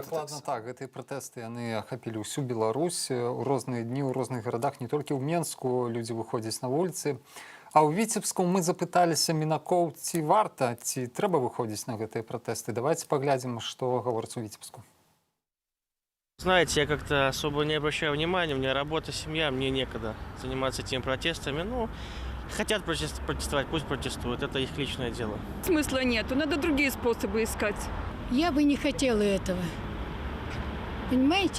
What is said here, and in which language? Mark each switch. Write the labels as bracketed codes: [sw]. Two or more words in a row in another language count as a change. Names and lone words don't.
[be] Дакладна так, гэтыя пратэсты яны ахапілі ўсю Беларусь у розныя дні, ў розных гарадах, не толькі ў Менску людзі выходзяць на вуліцы. А ў Віцебску мы запыталіся мінакоў, ці варта, ці трэба выходзіць на гэтыя пратэсты. Давайте паглядзім, што гаворыць у Віцебску. [ru] Знаете, я как-то особо не обращаю внимания, у меня работа, семья, мне некогда заниматься этими протестами. Ну, хотят протестовать, пусть протестуют, это их личное дело. Смысла нету, надо другие способы искать. Я бы не хотела этого. Понимаете?